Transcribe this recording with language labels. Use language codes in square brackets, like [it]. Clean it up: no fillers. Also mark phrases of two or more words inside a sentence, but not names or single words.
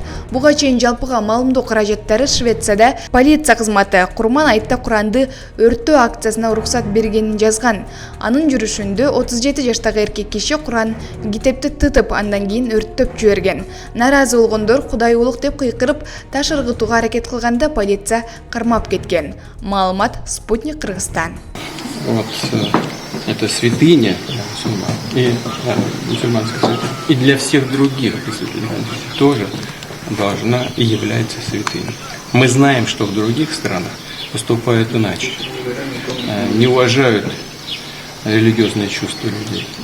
[ky] Буга чейин жалпыга маалымдоо каражаттары Швецияда полиция кызматы Курман айтта Куранды өрттөө акциясына уруксат бергенин жазган. Анын жүрүшүндө 37 жаштагы эркек киши Куран китепти тытып, андан кийин өрттөп жиберген. Наразы болгондор Кудай улук деп кыйкырып, таш ыргытууга аракет кылганда полиция кармап кеткен. Маалымат Спутник Кыргызстан. [ru] Вот это святыня и мусульманская святыня. И для всех других тоже должна и является святыней. Мы знаем, что в других странах поступают иначе, не уважают религиозные чувства людей.